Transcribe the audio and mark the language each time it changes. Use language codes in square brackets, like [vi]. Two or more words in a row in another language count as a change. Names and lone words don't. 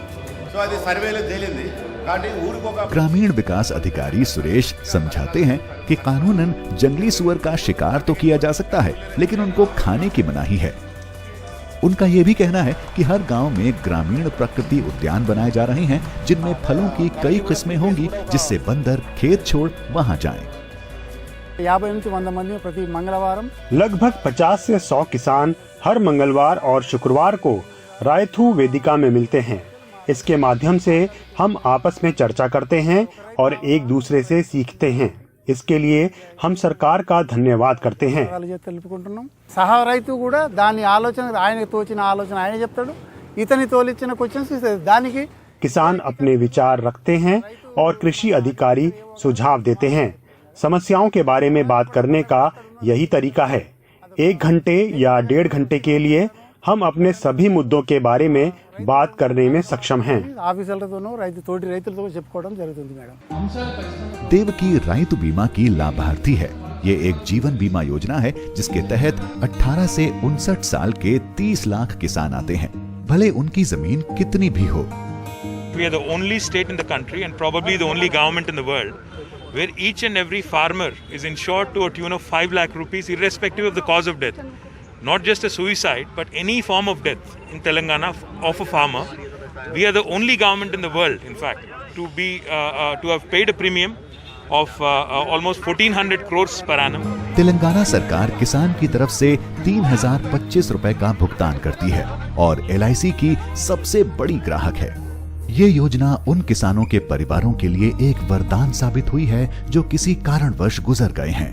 [hi] ग्रामीण विकास अधिकारी सुरेश समझाते हैं कि कानूनन जंगली सुअर का शिकार तो किया जा सकता है, लेकिन उनको खाने की मनाही है। उनका यह भी कहना है कि हर गांव में ग्रामीण प्रकृति उद्यान बनाए जा रहे हैं जिनमें फलों की कई किस्में होंगी, जिससे बंदर खेत छोड़ वहां जाएं। [te] 50 నుంచి 100 మంది ప్రతి మంగళవారం [hi] लगभग 50 से 100 किसान हर मंगलवार और शुक्रवार को रायथू वेदिका में मिलते हैं। इसके माध्यम से हम आपस में चर्चा करते हैं और एक दूसरे से सीखते हैं। इसके लिए हम सरकार का धन्यवाद करते हैं। [te] సహా రైతు కూడా దాని ఆలోచన, ఆయన తోచిన ఆలోచన ఆయన చెప్తాడు, ఇతని తోలిచ్చిన క్వశ్చన్స్ దానికి [hi] किसान अपने विचार रखते हैं और कृषि अधिकारी सुझाव देते हैं। समस्याओं के बारे में बात करने का यही तरीका है। 1 घंटे या 1.5 घंटे के लिए हम अपने सभी मुद्दों के बारे में बात करने में सक्षम हैं। देवकी राइतु बीमा की लाभार्थी है। ये एक जीवन बीमा योजना है जिसके तहत 18 से 59 साल के 30 लाख किसान आते हैं, भले उनकी जमीन कितनी भी हो। [en] We are the only state in the country and probably the only government in the world where each and every farmer is insured to a tune of 5 lakh rupees irrespective of the cause of death. Not just a suicide, but any form of death in Telangana of a farmer. We are the only government in the world, in fact, to have paid a premium of almost 1400 crores per annum. [hi] तेलंगाना सरकार किसान की तरफ से 3025 रुपए का भुगतान करती है और LIC की सबसे बड़ी ग्राहक है। ये योजना उन किसानों के परिवारों के लिए एक वरदान साबित हुई है जो किसी कारणवश गुजर गए हैं।